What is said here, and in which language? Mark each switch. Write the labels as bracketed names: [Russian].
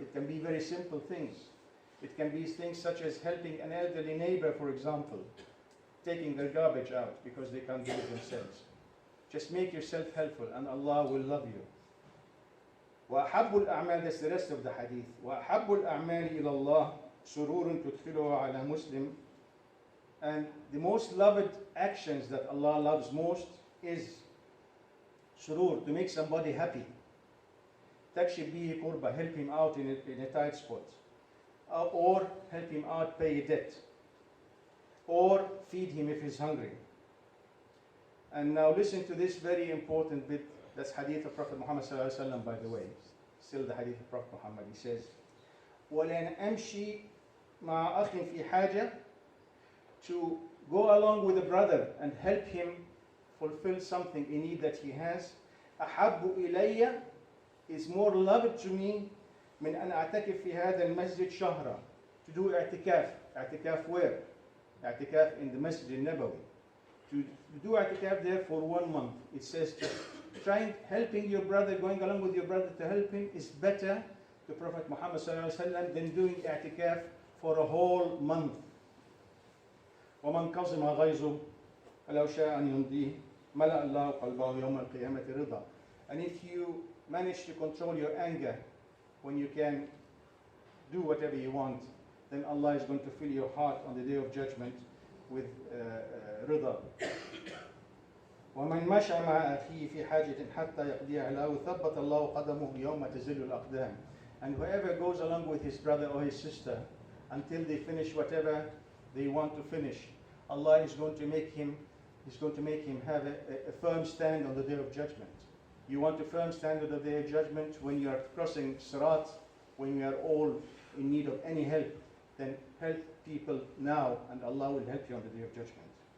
[English] It can be very simple things. It can be things such as helping an elderly neighbor, for example, taking their garbage out because they can't do it themselves. Just make yourself helpful and Allah will love you. [Arabic] وأحب الأعمال, [English] that's the rest of the hadith. [Arabic] وأحب الأعمال إلى الله سرور تدخله على مسلم. [English] And the most loved actions that Allah loves most is surur, to make somebody happy. [Arabic] Takshif bihi kurba, [English] help him out in a tight spot. Or help him out pay a debt. Or feed him if he's hungry. And now listen to this very important bit. That's hadith of Prophet Muhammad sallallahu alaihi wasallam, by the way. Still the hadith of Prophet Muhammad. He says, [Arabic] وَلَنْ أَمْشِي مَعَ أَخٍ فِي حَاجَةٍ, [English] to go along with a brother and help him fulfill something in need that he has. [Arabic] أَحَبُّ إِلَيَّ, [English] is more loved to me [Arabic] مِنْ أَنْ أَعْتَكِفْ فِي هَذَا الْمَسْجِدِ شَهْرًا, [English] to do i'tikaf. I'tikaf where? I'tikaf in the Masjid al-Nabawi. To do i'tikaf there for 1 month. It says helping your brother, going along with your brother to help him is better to Prophet Muhammad sallallahu alaihi wasallam than doing i'tikaf for a whole month. [Arabic] وَمَنْ قَصِمَ غَيْظُهُ فَلَوْ شَاءَ أَنْ يُمْضِيهِ مَلَأَ اللَّهُ قَلْبَهُ يَوْمَ الْقِيَامَةِ رِضًا. [English] And if you manage to control your anger when you can do whatever you want, then Allah is going to fill your heart on the day of judgment with رضا. [Arabic] ومن مشى مع أخيه في حاجة حتى يقضيها له ثبت الله قدمه يوم تزل الأقدام. [English] And whoever goes along with his brother or his sister until they finish whatever they want to finish, Allah is going to make him have a firm stand on the day of judgment. You want a firm stand on the day of judgment when you are crossing Sirat, when you are all in need of any help, then help people now and Allah will help you on the day of judgment.